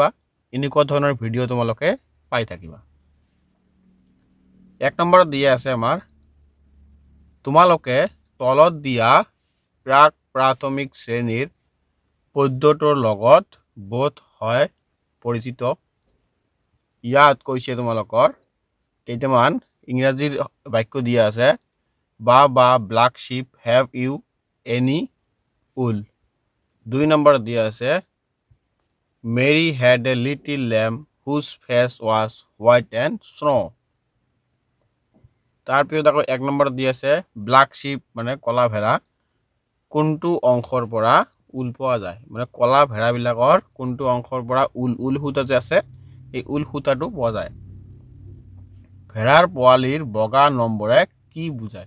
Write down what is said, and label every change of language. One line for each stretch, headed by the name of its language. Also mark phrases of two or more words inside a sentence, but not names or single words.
Assamese: এনেকুৱা ধৰণৰ ভিডিঅ' তোমালোকে পাই থাকিবা। 1 নম্বৰত দিয়া আছে আমাৰ তোমালোকে তলত দিয়া প্ৰাথমিক শ্ৰেণীৰ পদ্ধতিৰ লগত বোধ হয় পৰিচিত। ইয়াত কৈছে তোমালোকৰ কেইটামান ইংৰাজীৰ বাক্য দিয়া আছে।
English: Baa black sheep have you any wool. 2
Assamese: নম্বৰত দিয়া আছে
English: Mary had a little lamb whose face was white and snow.
Assamese: তাৰপিছত আকৌ 1 নম্বৰত দি আছে
English: black sheep
Assamese: মানে কলা ভেড়া কোনটো অংশৰ পৰা উল পোৱা যায়, মানে কলা ভেড়া বিলাকৰ কোনটো অংশৰ পৰা উল সূতা যে আছে এই উল সূতাটো পোৱা যায়। ভেড়াৰ পোৱালিৰ বগা নম্বৰে কি বুজায়?